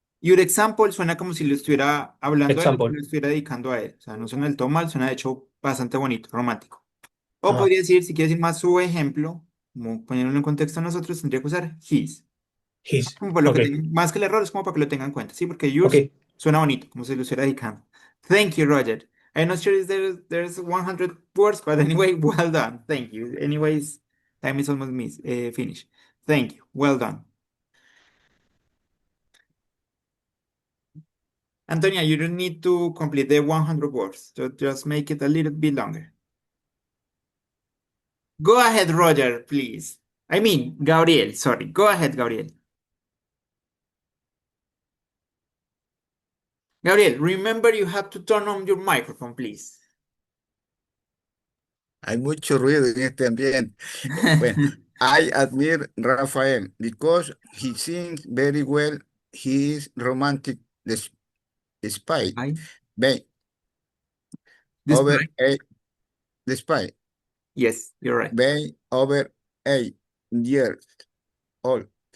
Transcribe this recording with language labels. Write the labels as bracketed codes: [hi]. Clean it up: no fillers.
[en] Your example [es] suena como si lo estuviera hablando a él, o [en] example. [es] lo estuviera dedicando a él. O sea, no suena del todo mal, suena de hecho bastante bonito, romántico. O Ah, podría decir, si quiere decir más su ejemplo, como poniéndolo en contexto a nosotros, tendría que usar his. [en] his. [es] Como para lo que [en] Okay, [es] tengan, más que el error, es como para que lo tengan en cuenta, ¿sí? Porque yours [en] okay. [es] suena bonito, como si lo estuviera dedicando. [en] Thank you, Roger. I'm not sure if there's 100 words, but anyway, well done. Thank you. Anyways, time is almost finished. Thank you. Well done. Antonia, you don't need to complete the 100 words. Just make it a little bit longer. Go ahead, Roger, please. I mean, Gabriel, sorry. Go ahead, Gabriel. Gabriel, remember you have to turn on your microphone, please. [es] Hay mucho ruido en este ambiente. [en] Bueno, I admire Rafael because he sings very well. He is romantic despite I, being over despite. eight, despite Yes, you're right. being over 8 years old.